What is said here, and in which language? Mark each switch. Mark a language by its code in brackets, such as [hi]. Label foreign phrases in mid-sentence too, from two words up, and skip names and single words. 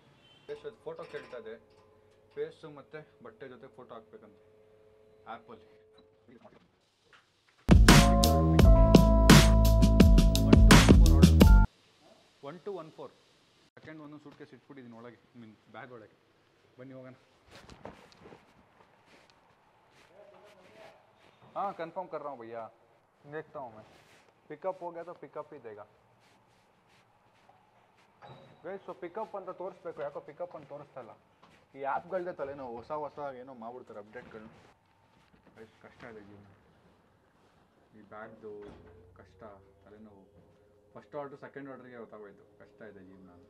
[kn] ಫೋಟೋ ಕೇಳ್ತಾ ಇದೆ, ಫೇಸು ಮತ್ತು ಬಟ್ಟೆ ಜೊತೆ ಫೋಟೋ ಹಾಕ್ಬೇಕಂತ ಆ್ಯಪಲ್ಲಿ. 1214. ಸೆಕೆಂಡ್ ಒಂದು [en] suit case [kn] ಇಟ್ಬಿಟ್ಟಿದ್ದೀನಿ ಒಳಗೆ, ಬ್ಯಾಗ್ ಒಳಗೆ. ಬನ್ನಿ ಹೋಗೋಣ. [hi] हाँ कंफर्म कर रहा हूँ भैया, देखता हूँ मैं. पिकअप हो गया तो पिकअप ही देगा. [kn] ಗೈಸ್, ಸೊ ಪಿಕಪ್ ಅಂತ ತೋರಿಸ್ಬೇಕು, ಯಾಕೋ ಪಿಕಪ್ ಅಂತ ತೋರಿಸ್ತಾ ಇಲ್ಲ. ಈ ಆ್ಯಪ್ಗಳದ್ದೇ ತಲೆನೋವು, ಹೊಸ ಏನೋ ಮಾಡ್ಬಿಡ್ತಾರೆ ಅಪ್ಡೇಟ್ಗಳು. ಕಷ್ಟ ಇದೆ ಜೀವನ. ಈ ಬ್ಯಾಗ್ದು ಕಷ್ಟ, ತಲೆನೋವು. [en] first order second order [kn] ಗೊತ್ತಾಗೋಯ್ತು ಕಷ್ಟ ಇದೆ ಜೀವನ ಅಂತ.